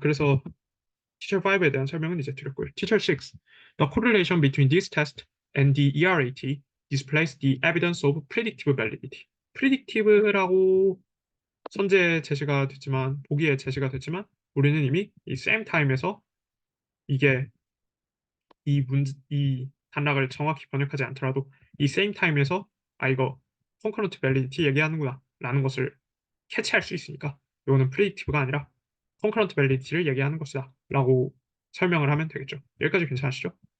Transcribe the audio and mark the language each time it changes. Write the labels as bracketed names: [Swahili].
[Korean] 그래서 Teacher 5에 대한 설명은 이제 드렸고요. Teacher 6. [English] The correlation between this test and the ERAT displays the evidence of predictive validity. [Korean] predictive라고 선제 제시가 됐지만 보기에 제시가 됐지만 우리는 이미 이 same time에서 이게 이 단락을 정확히 번역하지 않더라도 이 same time에서 이거 concurrent validity 얘기하는구나 라는 것을 캐치할 수 있으니까 이거는 predictive가 아니라 concurrent validity를 얘기하는 것이다 라고 설명을 하면 되겠죠. 여기까지 괜찮으시죠?